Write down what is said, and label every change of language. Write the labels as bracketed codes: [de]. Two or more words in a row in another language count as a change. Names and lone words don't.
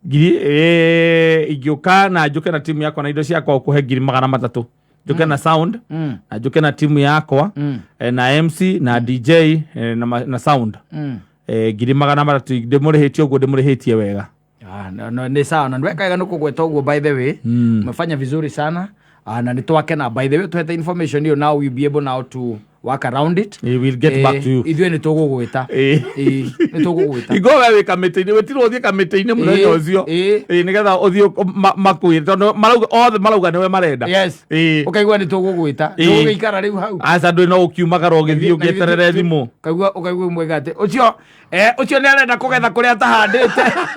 [ki] igioka na njuke na timu yako na indo ciakwa kuhe 300 njuke na sound na njuke na timu yakwa na MC na DJ na sound 300 ndimurihitie uguo ndimurihitie wega no ni sawa na ndweka nuko gweta uguo [en] by the way [sw] umefanya vizuri sana [ki] na nitwake na [en] by the way tuhete information hiyo now we'll be able now to work around it. We'll get back to you. [ki] Ithuĩ nĩ tũgũgwĩta. Nĩ tũgũgwĩta. Igo wewe kamĩtĩ-inĩ wetirwo ũthiĩ kamĩtĩ-inĩ mũthenya ũcio. Nĩgetha ũthiĩ makwĩre tondũ marauga nĩwe marenda. Yes. Ũkaigua nĩ tũgũgwĩta. Tũgũgĩikara rĩu hau. Aca ndũĩ no ũkiumagara ũgĩthiĩ ũgĩeterere thimũ. Ũkaigua mwega atĩ ũcio nĩ arenda kũgetha kũrĩa atahandĩte.